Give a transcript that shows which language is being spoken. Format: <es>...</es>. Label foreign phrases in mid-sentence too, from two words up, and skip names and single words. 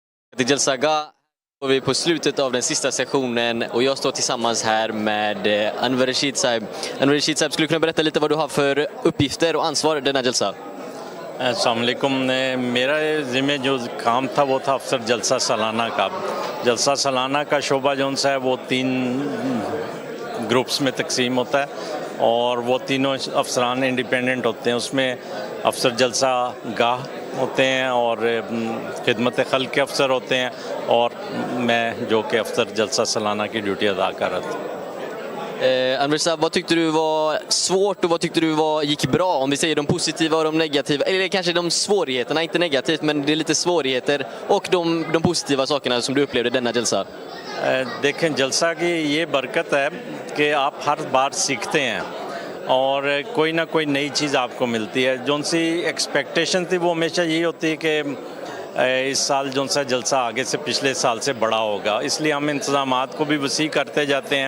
<sv>Till Jalsaga och vi är på slutet av den sista sessionen och jag står tillsammans här med Anwar Rashid Saib. Anwar Rashid Saib, skulle du kunna berätta lite vad du har för uppgifter och ansvar i denna Jalsa?</sv> <ar>السلام عليكم.</ar> <ur>میرا ذمے جو کام تھا وہ تھا افسر جلسہ سالانہ کا. جلسہ سالانہ کا شعبہ جون سا ہے وہ 3 گروپس میں تقسیم ہوتا ہے اور وہ تینوں افسران انڈیپنڈنٹ ہوتے ہیں. اس میں افسر جلسہ گاہ ہوتے ہیں اور خدمت خلق کے افسر ہوتے ہیں اور میں جو کہ افسر جلسہ سالانہ کی ڈیوٹی ادا کر رہا تھا.</ur> <sv>Anwar Saib, vad tyckte du var svårt och vad tyckte du gick bra? Om vi säger de positiva och de negativa, eller kanske de svårigheterna, inte negativt men det är lite svårigheter och de positiva sakerna som du upplevde denna Jalsa.</sv> <ur>دیکھیں، جلسہ کی یہ برکت ہے کہ آپ ہر بار سیکھتے ہیں اور کوئی نہ کوئی نئی چیز آپ کو ملتی ہے. جون سی ایکسپیکٹیشن تھی وہ ہمیشہ یہی ہوتی ہے کہ اس سال جون سا جلسہ آگے سے پچھلے سال سے بڑا ہوگا، اس لیے ہم انتظامات کو بھی وسیع کرتے جاتے ہیں.</ur>